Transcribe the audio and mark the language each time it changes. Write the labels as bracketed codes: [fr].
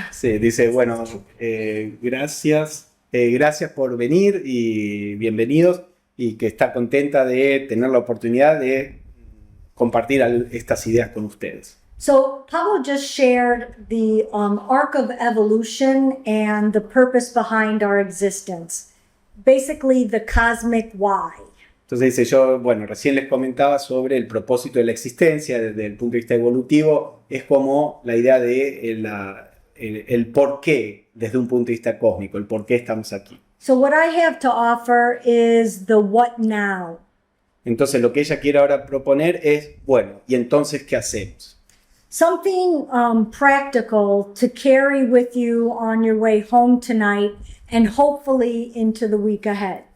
[es] Sí, dice, bueno, gracias por venir y bienvenidos, y que está contenta de tener la oportunidad de compartir estas ideas con ustedes. [en] So Pablo just shared the arc of evolution and the purpose behind our existence. Basically, the cosmic why. [es] Entonces dice, yo, bueno, recién les comentaba sobre el propósito de la existencia desde el punto de vista evolutivo. Es como la idea de el por qué desde un punto de vista cósmico, el por qué estamos aquí. [en] So what I have to offer is the what now. [es] Entonces lo que ella quiere ahora proponer es, bueno, ¿y entonces qué hacemos? [en] Something practical to carry with you on your way home tonight and hopefully into the week ahead.